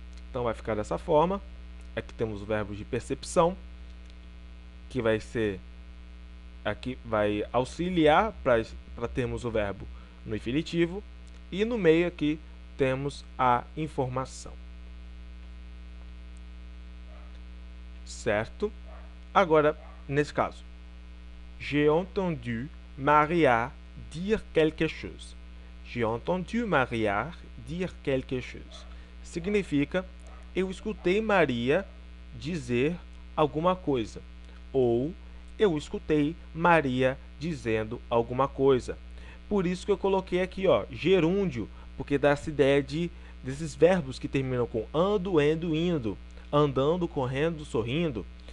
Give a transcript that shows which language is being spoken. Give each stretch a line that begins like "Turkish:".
Portuguese: Então, vai ficar dessa forma. Aqui temos o verbo de percepção, que vai ser aqui vai auxiliar para termos o verbo no infinitivo, e no meio aqui temos a informação. Certo? Agora, nesse caso,
French: j'ai entendu Maria dire quelque chose. J'ai entendu Maria dire quelque chose.
Portuguese: Significa, eu escutei Maria dizer alguma coisa. Ou, eu escutei Maria dizendo alguma coisa. Por isso que eu coloquei aqui, ó, gerúndio, porque dá essa ideia desses verbos que terminam com ando, endo, indo, andando, correndo, sorrindo.